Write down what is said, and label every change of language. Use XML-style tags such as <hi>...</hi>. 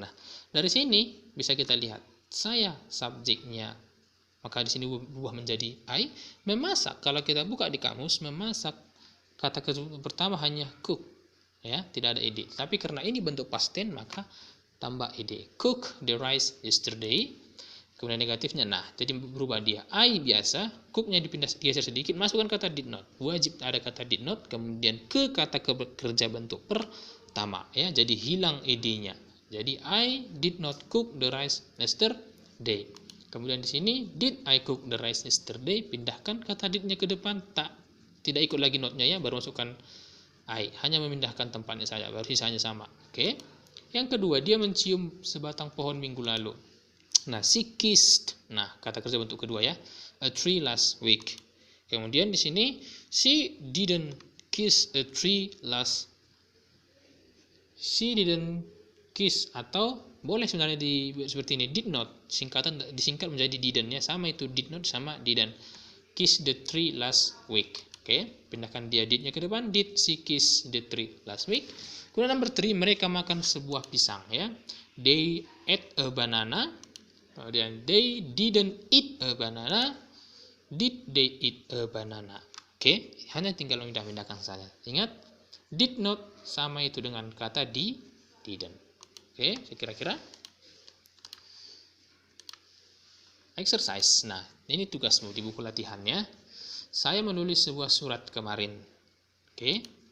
<id>Nah, dari sini bisa kita lihat saya subjeknya, maka di sini berubah menjadi I. Memasak, kalau kita buka di kamus, memasak kata kerja pertama hanya cook ya, tidak ada ed. Tapi karena ini bentuk past tense maka tambah ed.</id> <en>Cook the rice yesterday.</en> <id>Kemudian negatifnya, nah, jadi berubah dia. I biasa, cooknya dipindah geser sedikit, masukkan kata did not. Wajib ada kata did not, kemudian ke kata kerja bentuk pertama. Ya, jadi hilang ed-nya.</id> <en>Jadi I did not cook the rice yesterday.</en> <id>Kemudian di sini,</id> <en>did I cook the rice yesterday?</en> <id>Pindahkan kata did-nya ke depan, tidak ikut lagi not-nya ya, baru masukkan I. Hanya memindahkan tempatnya saja, baru sisanya sama. Oke. Yang kedua, dia mencium sebatang pohon minggu lalu. Nah,</id> <en>she kissed.</en> <id>Nah, kata kerja bentuk kedua ya.</id> <en>A tree last week.</en> <id>Kemudian di sini</id> <en>she didn't kiss a tree last. She didn't kiss,</en> <id>atau boleh sebenarnya seperti ini,</id> <en>did not.</en> <id>Singkatan disingkat menjadi didn't ya. Sama itu, did not sama didn't.</id> <en>Kiss the tree last week.</en> <id>Oke, pindahkan dia did-nya ke depan.</id> <en>Did she kiss the tree last week?</en> <id>Kemudian number 3, mereka makan sebuah pisang ya.</id> <en>They ate a banana. Kemudian they didn't eat a banana. Did they eat a banana?</en> <id>Oke, hanya tinggal memindahkan saja. Ingat, did not sama itu dengan kata didn't. Oke, saya kira-kira exercise. Nah, ini tugasmu di buku latihannya. Saya menulis sebuah surat kemarin. Oke.</id>